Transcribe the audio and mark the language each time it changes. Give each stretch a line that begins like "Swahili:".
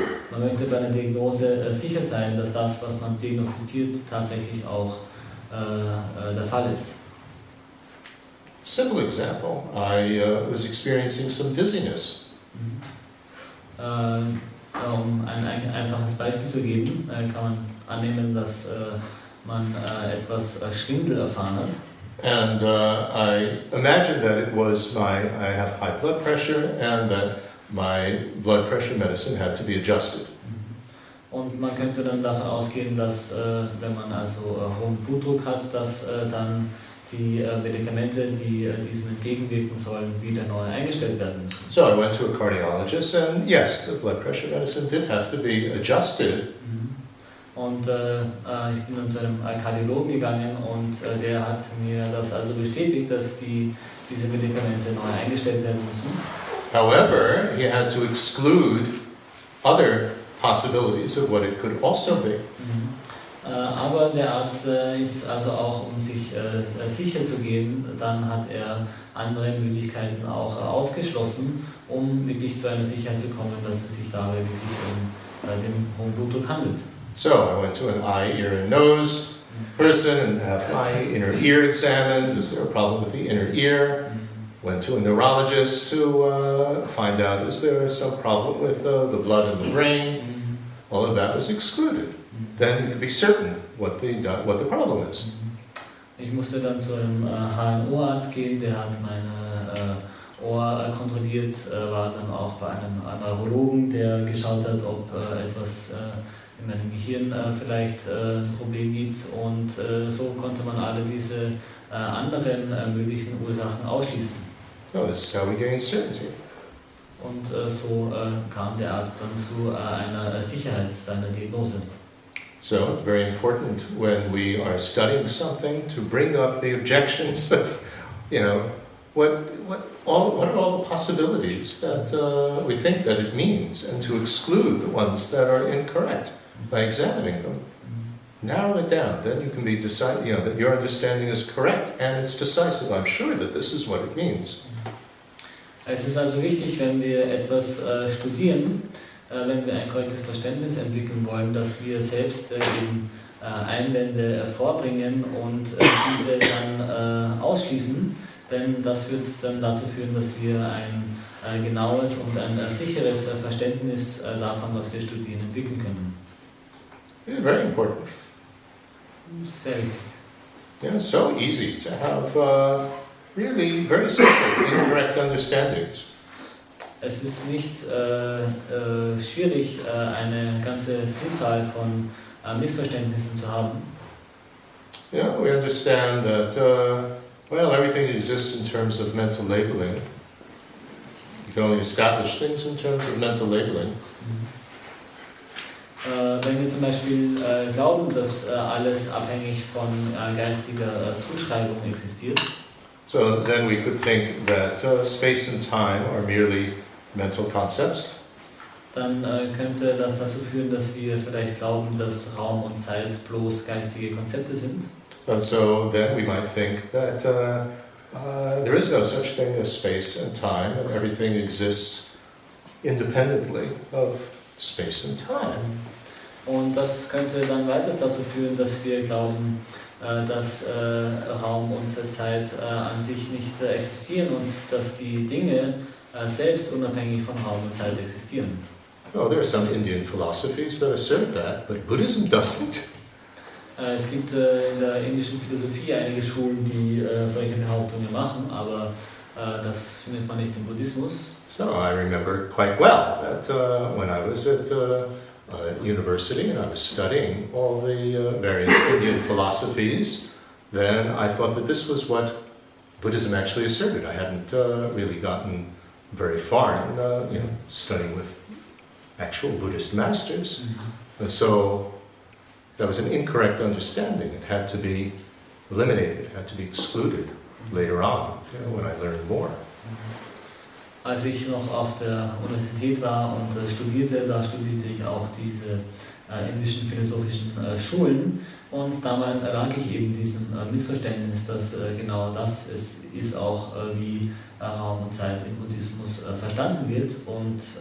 German: Man möchte bei einer Diagnose sicher sein, dass das, was man diagnostiziert, tatsächlich auch der Fall ist.
English: Simple example, I was experiencing some dizziness.
German: Um ein einfaches Beispiel zu geben, kann man annehmen, dass man etwas Schwindel erfahren hat.
English: And I imagined that it was I have high blood pressure and that my blood pressure medicine had to be adjusted.
German: Und man könnte dann davon ausgehen, dass wenn man also hohen Blutdruck hat, dass dann die Medikamente, die diesem entgegenwirken sollen, wieder neu eingestellt werden müssen.
English: So I went to a cardiologist and yes, the blood pressure medicine did have to be adjusted.
German: Und ich bin dann zu einem Kardiologen gegangen und der hat mir das also bestätigt, dass diese Medikamente neu eingestellt werden müssen.
English: However, he had to exclude other possibilities of what it could also be.
German: Aber der Arzt ist also auch, um sich sicher zu gehen, dann hat er andere Möglichkeiten auch ausgeschlossen, um wirklich zu einer Sicherheit zu kommen, dass es sich dabei wirklich um den hohen Blutdruck handelt.
English: So I went to an eye, ear and nose person and have my inner ear examined. Is there a problem with the inner ear? Went to a neurologist to find out, is there some problem with the blood in the brain? All of that was excluded. Then you could be certain what the problem is.
German: Ich musste dann zu einem HNO-Arzt gehen, der hat meine Ohr kontrolliert, war dann auch bei einem Neurologen, der geschaut hat, ob etwas in meinem Gehirn vielleicht ein Problem gibt, und so konnte man alle diese anderen möglichen Ursachen ausschließen.
English: No, this is how we gain certainty.
German: Und so kam der Arzt dann zu einer Sicherheit seiner Diagnose.
English: So it's very important when we are studying something to bring up the objections of, what are all the possibilities that we think that it means, and to exclude the ones that are incorrect by examining them. Narrow it down, then you can be that your understanding is correct and it's decisive. I'm sure that this is what it means.
German: Es ist also wichtig, wenn wir etwas studieren, wenn wir ein korrektes Verständnis entwickeln wollen, dass wir selbst eben Einwände vorbringen und diese dann ausschließen, denn das wird dann dazu führen, dass wir ein genaues und ein sicheres Verständnis davon, was wir studieren, entwickeln können.
English: It's very important.
German: Sehr wichtig.
English: Yeah, it's so easy to have really very simple, incorrect understandings.
German: Es ist nicht schwierig, eine ganze Vielzahl von Missverständnissen zu haben.
English: Yeah, we understand that, well, everything exists in terms of mental labeling. You can only establish things in terms of mental labeling.
German: Wenn wir zum Beispiel glauben, dass alles abhängig von geistiger Zuschreibung existiert,
English: So then we could think that space and time are merely mental concepts.
German: dann könnte das dazu führen, dass wir vielleicht glauben, dass Raum und Zeit bloß geistige Konzepte sind.
English: And so then we might think that there is no such thing as space and time, and everything exists independently of space and time.
German: Und das könnte dann weiters dazu führen, dass wir glauben, dass Raum und Zeit an sich nicht existieren und dass die Dinge selbst unabhängig von Raum und Zeit existieren.
English: Oh, there are some Indian philosophies that assert that, but Buddhism doesn't.
German: Es gibt in der indischen Philosophie einige Schulen, die solche Behauptungen machen, aber das findet man nicht im Buddhismus.
English: So I remember quite well that when I was at university and I was studying all the various Indian philosophies, then I thought that this was what Buddhism actually asserted. I hadn't really gotten very far in studying with actual Buddhist masters. And so that was an incorrect understanding. It had to be eliminated, it had to be excluded later on, when I learned more.
German: Als ich noch auf der Universität war und studierte, da studierte ich auch diese indischen philosophischen Schulen und damals erlag ich eben diesem Missverständnis, dass genau das ist auch wie Raum und Zeit im Buddhismus verstanden wird und